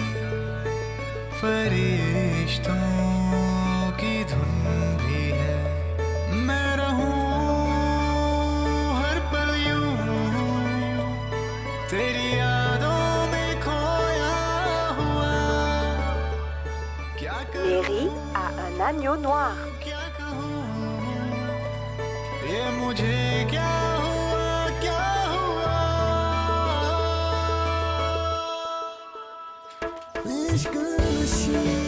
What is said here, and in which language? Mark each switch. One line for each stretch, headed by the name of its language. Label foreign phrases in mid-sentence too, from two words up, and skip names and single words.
Hindi: फरिश्तों की धुन भी है मैं रहूं हर पल यूं तेरी यादों में खोया हुआ क्या
French: Mary a un agneau noir.
Hindi: क्या कहूँ ये मुझे क्या हुआ क्या हुआ इश्क नशी